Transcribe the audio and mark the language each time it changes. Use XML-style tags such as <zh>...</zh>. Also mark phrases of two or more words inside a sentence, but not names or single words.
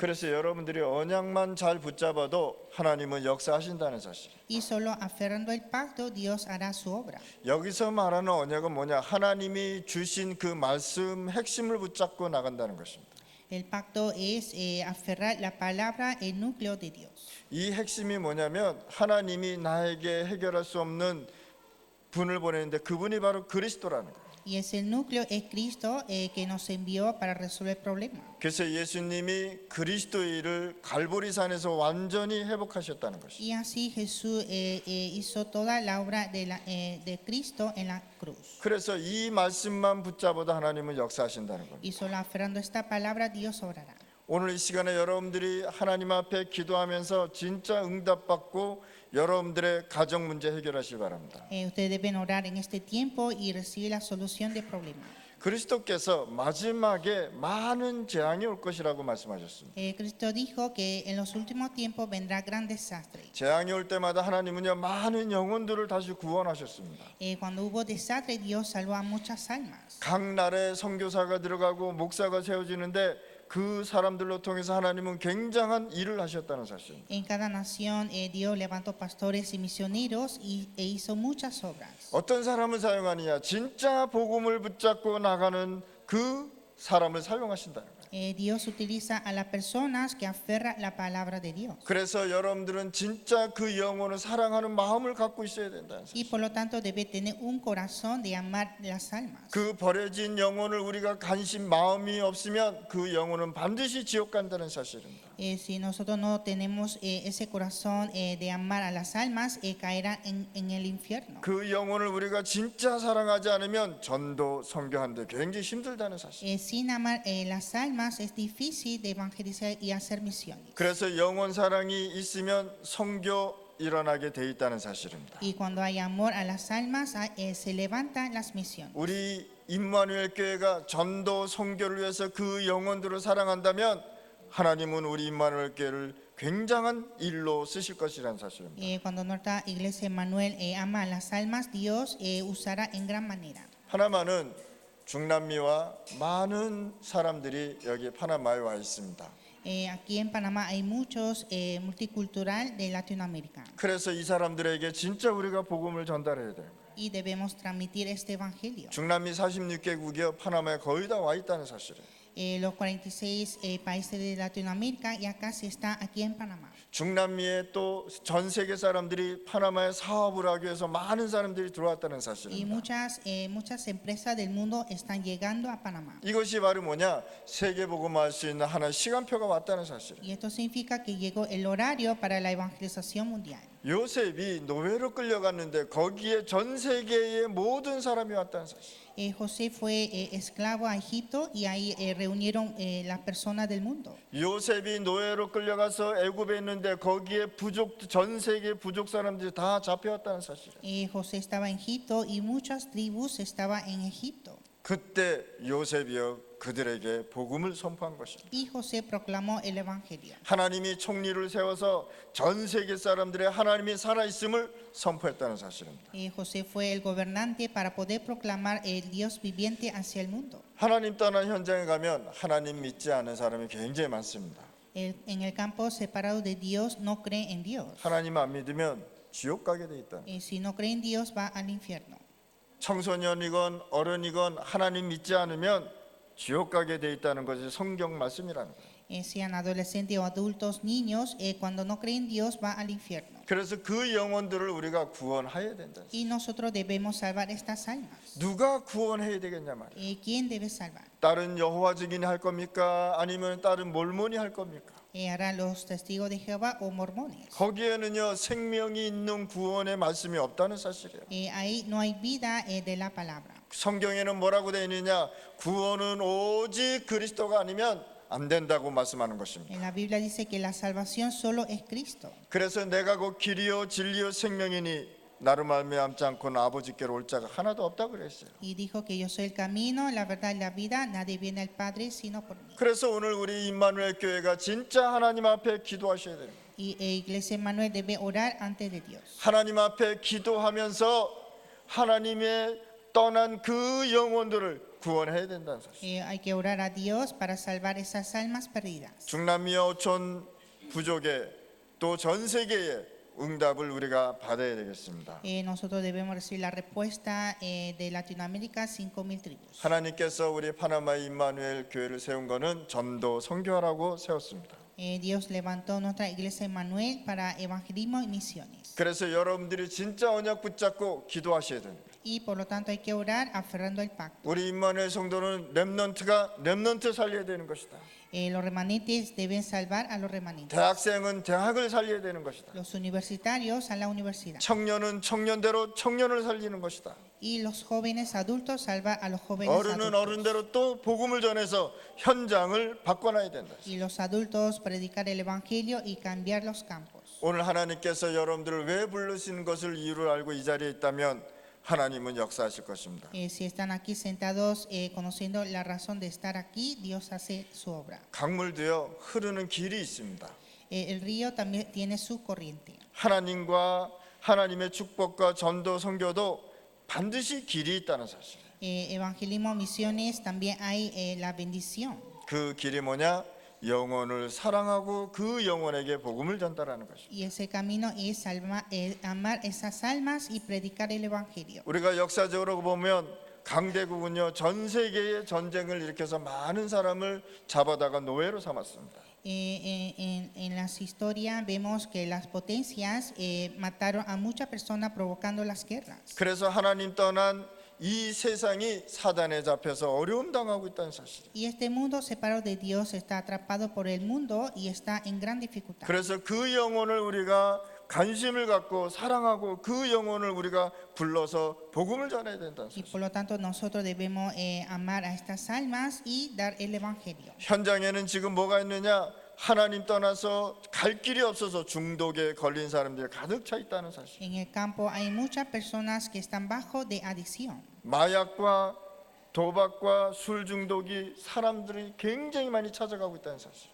<ko>그래서 여러분들이 언약만 잘 붙잡아도 하나님은 역사하신다는 사실.</ko> <es>Y solo aferrando el pacto, Dios hará su obra.</es> <ko>여기서 말하는 언약은 뭐냐? 하나님이 주신 그 말씀 핵심을 붙잡고 나간다는 것입니다.</ko> <es>El pacto es aferrar la palabra, el núcleo de Dios.</es> <ko>이 핵심이 뭐냐면 하나님이 나에게 해결할 수 없는 분을 보내는데 그분이 바로 그리스도라는 거예요.</ko> <es>Y es el núcleo, es Cristo que nos envió para resolver el problema.</es> <ko>그래서 예수님이 그리스도의 일을 갈보리산에서 완전히 회복하셨다는 것이죠.</ko> <es>Y así Jesús hizo toda la obra de Cristo en la cruz.</es> <ko>그래서 이 말씀만 붙잡아도 하나님은 역사하신다는 겁니다.</ko> <es>Y solo aferrando esta palabra, Dios obrará.</es> <ko>오늘 이 시간에 여러분들이 하나님 앞에 기도하면서 진짜 응답받고 여러분들의 가정 문제 해결하시기 바랍니다.</ko> <es>Ustedes deben orar en este tiempo y recibir la solución del problema.</es> <ko>그리스도께서 마지막에 많은 재앙이 올 것이라고 말씀하셨습니다.</ko> <es>Cristo dijo que en los últimos tiempos vendrá gran desastre.</es> <ko>재앙이 올 때마다 하나님은요 많은 영혼들을 다시 구원하셨습니다.</ko> <es>Cuando hubo desastre, Dios salvó a muchas almas.</es> <ko>각 나라에 선교사가 들어가고 목사가 세워지는데 그 사람들로 통해서 하나님은 굉장한 일을 하셨다는 사실입니다.</ko> <es>En cada nación Dios levantó pastores y misioneros e hizo muchas obras.</es> <ko>어떤 사람을 사용하느냐? 진짜 복음을 붙잡고 나가는 그 사람을 사용하신다는 거예요.</ko> <es>Dios utiliza a las personas que aferran la palabra de Dios.</es> <ko>그래서 여러분들은 진짜 그 영혼을 사랑하는 마음을 갖고 있어야 된다는</ko> <es>Y</es> <ko>사실.</ko> <es>por lo tanto debe tener un corazón de amar las almas.</es> <ko>그 버려진 영혼을 우리가 관심 마음이 없으면 그 영혼은 반드시 지옥 간다는 사실입니다.</ko> <es>Si nosotros no tenemos ese corazón de amar a las almas, caerán en el infierno.</es> <ko>그 영혼을 우리가 진짜 사랑하지 않으면 전도 선교하는데 굉장히 힘들다는 사실.</ko> <es>Sin amar las almas es difícil de evangelizar y hacer misiones.</es> <ko>그래서 영혼 사랑이 있으면 선교 일어나게 돼 있다는 사실입니다.</ko> <es>Y cuando hay amor a las almas, se levantan las misiones.</es> <ko>우리 임마누엘 교회가 전도 선교를 위해서 그 영혼들을 사랑한다면 하나님은 우리 임마누엘 교회를 굉장한 일로 쓰실 것이라는 사실입니다.</ko> <es>Cuando nuestra iglesia Emmanuel ama a las almas, Dios usará en gran manera.</es> <ko>파나마는 중남미와 많은 사람들이 여기 파나마에 와 있습니다.</ko> <es>Aquí en Panamá hay muchos multicultural de Latinoamérica</es> <ko>그래서 이 사람들에게 진짜 우리가 복음을 전달해야 돼요.</ko> <es>y debemos transmitir este evangelio.</es> <ko>중남미 46개국이요 파나마에 거의 다 와 있다는 사실이에요.</ko> <es>Los 46 países de Latinoamérica ya casi está aquí en Panamá.</es> <ko>중남미에 또 전 세계 사람들이 파나마에 사업을 하기 위해서 많은 사람들이 들어왔다는</ko> <es>Y</es> <ko>사실입니다.</ko> <es>muchas empresas del mundo están llegando a Panamá.</es> <ko>이것이 바로 뭐냐? 세계 복음할 수 있는 하나의 시간표가 왔다는 사실이에요.</ko> <es>Y esto significa que llegó el horario para la evangelización mundial.</es> <ko>요셉이 노예로 끌려갔는데 거기에 전 세계의 모든 사람이 왔다는 사실.</ko> <es>José fue esclavo a Egipto y ahí reunieron las personas del mundo.</es> <ko>요셉이 노예로 끌려가서 애굽에 있는데 거기에 전 세계 부족 사람들이 다 잡혀왔다는 사실.</ko> <es>José estaba en Egipto y muchas tribus estaban en Egipto.</es> <ko>그때 요셉이요 그들에게 복음을 선포한 것입니다.</ko> <es>Y José proclamó el evangelio.</es> <ko>하나님이 총리를 세워서 전 세계 사람들의 하나님이 살아있음을 선포했다는 사실입니다.</ko> <es>José fue el gobernante para poder proclamar el Dios viviente hacia el mundo.</es> <ko>하나님 떠난 현장에 가면 하나님 믿지 않은 사람이 굉장히 많습니다.</ko> <es>En el campo separado de Dios no cree en Dios.</es> <ko>하나님 안 믿으면 지옥 가게 돼 있다.</ko> <es>Si no cree en Dios va al infierno.</es> <ko>청소년이건 어른이건 하나님 믿지 않으면 지옥 가게 돼 있다는 것이 성경 말씀이라는 거예요.</ko> <es>Sean adolescentes o adultos, niños, cuando no creen en Dios va al infierno.</es> <ko>그래서 그 영혼들을 우리가 구원해야 된다.</ko> <es>Y nosotros debemos salvar estas almas.</es> <ko>누가 구원해야 되겠냐 말이에요.</ko> <es>¿Quién debe salvar?</es> <ko>다른 여호와 증인이 할 겁니까? 아니면 다른 몰몬이 할 겁니까?</ko> <es>¿Harán los testigos de Jehová o mormones?</es> <ko>거기에는요 생명이 있는 구원의 말씀이 없다는 사실이에요.</ko> <es>Ahí no hay vida de la palabra.</es> <ko>성경에는 뭐라고 되어 있느냐? 구원은 오직 그리스도가 아니면 안 된다고 말씀하는 것입니다.</ko> <es>En la Biblia dice que la salvación solo es Cristo.</es> <ko>그래서 내가 곧 길이요 진리요 생명이니 나로 말미암지 않고는 아버지께로 올 자가 하나도 없다고 그랬어요.</ko> <es>Y dijo que yo soy el camino, la verdad y la vida. Nadie viene al Padre sino por mí.</es> <ko>그래서 오늘 우리 임마누엘 교회가 진짜 하나님 앞에 기도하셔야 돼요.</ko> <es>Y Iglesia Emmanuel debe orar antes de Dios.</es> <ko>하나님 앞에 기도하면서 하나님의 떠난 그 영혼들을 구원해야 된다는 사실.</ko> <es>Hay que orar a Dios para salvar esas almas perdidas.</es> <ko>중남미와 오촌 부족의 또 전 세계의 응답을 우리가 받아야 되겠습니다.</ko> <es>Nosotros debemos recibir la respuesta de Latinoamérica, 5,000 tribus.</es> <ko>하나님께서 우리 파나마 임마누엘 교회를 세운 것은 전도 선교하라고 세웠습니다.</ko> <es>Dios levantó nuestra Iglesia Emmanuel para evangelismo y misiones.</es> <ko>그래서 여러분들이 진짜 언약 붙잡고 기도하셔야 됩니다.</ko> <es>Y por lo tanto hay que orar aferrando el pacto.</es> <ko>우리 임마누엘 성도는 렘넌트 살려야 되는 것이다.</ko> <es>Los remanentes deben salvar a los remanentes.</es> <ko>대학생은 대학을 살려야 되는 것이다.</ko> <es>Los universitarios a la universidad.</es> <ko>청년은 청년대로 청년을 살리는 것이다.</ko> <es>Y los jóvenes adultos salvar a los jóvenes</es> <ko>어른은</ko> <es>adultos.</es> <ko>어른대로 또 복음을 전해서 현장을 바꿔놔야 된다.</ko> <es>Y los adultos predicar el evangelio y cambiar los campos.</es> <ko>오늘 하나님께서 여러분들을 왜 부르신 것을 이유를 알고 이 자리에 있다면 하나님은 역사하실 것입니다.</ko> <es>Si están aquí sentados conociendo la razón de estar aquí, Dios hace su obra.</es> <ko>강물도요 흐르는 길이 있습니다.</ko> <es>El río también tiene su corriente.</es> <ko>하나님과 하나님의 축복과 전도 선교도 반드시 길이 있다는 사실.</ko> <es>Evangelismo, misiones, también hay la bendición.</es> <ko>그 길이 뭐냐? 영혼을 사랑하고 그 영혼에게 복음을 전달하는 것입니다.</ko> <es>Y ese camino es amar esas almas y predicar el evangelio.</es> <ko>우리가 역사적으로 보면 강대국은요 전 세계의 전쟁을 일으켜서 많은 사람을 잡아다가 노예로 삼았습니다.</ko> <es>En las historias vemos que las potencias mataron a muchas personas provocando las guerras.</es> <ko>그래서 하나님 떠난 이 세상이 사단에 잡혀서 어려움 당하고 있다는 사실.</ko> <es>Y este mundo separado de Dios está atrapado por el mundo y está en gran dificultad.</es> <ko>그래서 그 영혼을 우리가 관심을 갖고 사랑하고 그 영혼을 우리가 불러서 복음을 전해야 된다는</ko> <es>Y</es> <ko>사실.</ko> <es>por lo tanto nosotros debemos amar a estas almas y dar el evangelio.</es> <ko>현장에는 지금 뭐가 있느냐? 하나님 떠나서 갈 길이 없어서 중독에 걸린 사람들이 가득 차 있다는 사실.</ko> <es>En el campo hay muchas personas que están bajo de adicción.</es> <ko>마약과 도박과 술 중독이 사람들이 굉장히 많이 찾아가고 있다는 사실.</ko>